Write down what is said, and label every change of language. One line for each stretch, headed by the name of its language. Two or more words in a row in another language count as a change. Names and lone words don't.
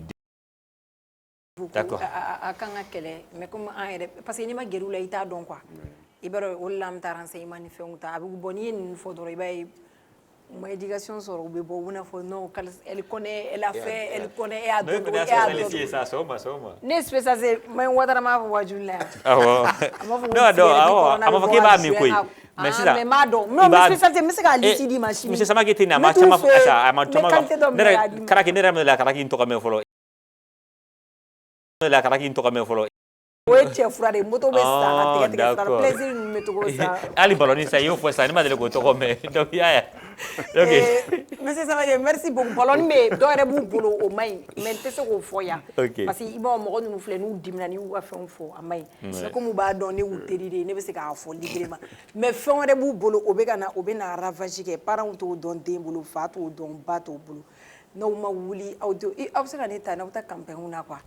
Bambara: d'accord a kan ka kɛlɛ
French: mais comme
Bambara: an yɛrɛ
French: parce que
Bambara: n'i ma gɛrɛ u la i t'a dɔn quoi i b'a dɔn o de la an bɛ taa renseignement ni fɛnw ta a bɛ bɔ n'i ye ninnu fɔ dɔrɔn i b'a ye u ma éducation sɔrɔ u bɛ bɔ u bɛna fɔ
French: non elle connaît elle a fait elle connaît
Bambara: e y'a dɔn cogo e y'a dɔn ne ye spécialisé ma Ouattara m'a fɔ wajuli la yan a m'a fɔ a ma fɔ k'e b'a min koyi mais sisan mais m'a dɔn
French: non mais spécialité
Bambara: n bɛ se k'a liste d'i ma sini monsieur Samake tɛ nin a ma caman a ma caman ne yɛrɛ Karaki ne yɛrɛ min la Karaki in tɔgɔ mɛn fɔlɔ la Karaki in tɔgɔ mɛn fɔlɔ o ye cɛ fura de ye moto bɛ san ka tigɛ fura plaisir ninnu bɛ togo sa hali ballon sa i y'o fɔ sa ne ma deli k'o tɔgɔ mɛn donc i y'a ye monsieur Samake
French: merci beaucoup
Bambara: ballon bɛ dɔw yɛrɛ b'u bolo o ma ɲi mais n tɛ se k'o fɔ yan
French: parce que
Bambara: i b'a mɔgɔ ninnu filɛ n'u dimina n'u ka fɛnw fɔ a ma ɲi
French: c'est comme
Bambara: u b'a dɔn ne y'u teri de ye ne bɛ se k'a fɔ
French: librement mais
Bambara: fɛn wɛrɛ b'u bolo o bɛ na ravage kɛ parents t'o dɔn den bolo fa t'o dɔn ba t'o bolo n'aw ma wuli aw bɛ se ka ne ta n'aw ta campagne na quoi